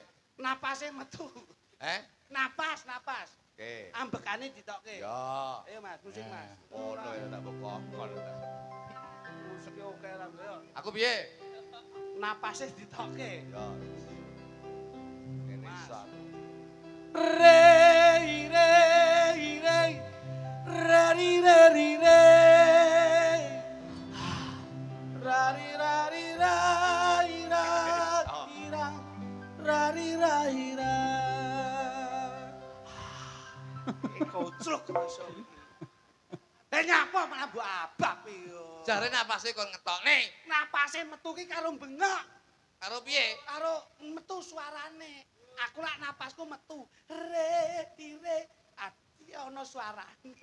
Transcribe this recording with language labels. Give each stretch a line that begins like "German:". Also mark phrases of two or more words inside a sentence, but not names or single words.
Javanese: napase metu. Napas, napas. Oke. Ambekane ditokke. Ya. Ayo Mas, musik Mas. Ngono ya tak bokokon. Musik oke ra yo. Aku piye? Napase ditokke. Ya. Ini Mas. sak. Rei rei rei rari rari rei rari rari rai rai rari rai rai koclok iso iki nyapa malah mbok abab iki yo Jare napase kon ngetokne. napase metu ki karo bengok Karo piye? karo metu suarane. Aku lak napasku metu. Re dire ati ana suarane.